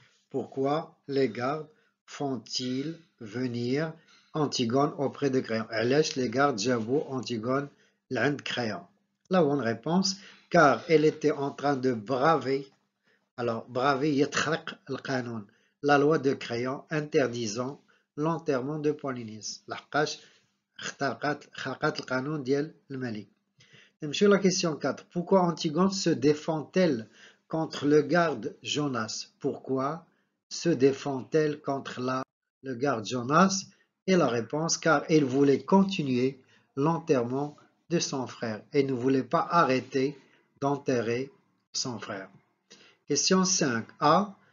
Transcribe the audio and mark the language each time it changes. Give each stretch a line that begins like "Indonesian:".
French: Pourquoi les gardes font-ils venir Antigone auprès de Créon?
Arabic: علاش les gardes جابوا Antigone لعند Créon?
French: La bonne réponse, car elle était en train de braver, alors braver
Arabic: يتخرق القانون,
French: la loi de Créon interdisant l'enterrement de Polynice.
Arabic: لحقاش خرقت القانون ديال الملك. نمشيو
French: la question 4. Pourquoi Antigone se défend-elle contre le garde Jonas? Pourquoi se défend-elle contre le garde Jonas? Et la réponse, car elle voulait continuer l'enterrement de son frère et ne voulait pas arrêter d'enterrer son frère. Question 5. A.